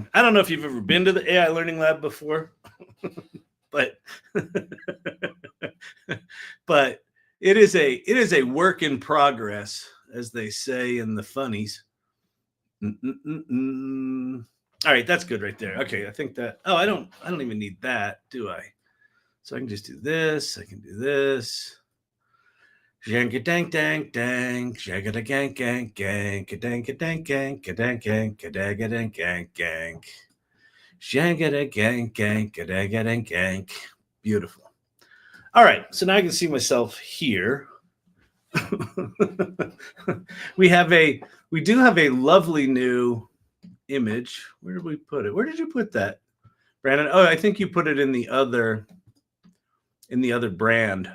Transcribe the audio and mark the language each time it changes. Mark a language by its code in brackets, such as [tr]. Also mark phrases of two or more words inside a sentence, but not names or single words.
[en] I don't know if you've ever been to the AI Learning Lab before, but but it is a work in progress, as they say in the funnies. All right, that's good right there. Okay, I think that. Oh, I don't even need that, do I? So I can just do this. I can do this. Jank dank dank dank, jagga gang gang gang, kadank dank gang, kadank gang, kadagga dank gang gang, jagga gang gang, kadagga dank gang. Beautiful. All right, so now I can see myself here. we do have a lovely new image. Where did we put it? Where did you put that, Brandon? Oh, I think you put it in the other brand.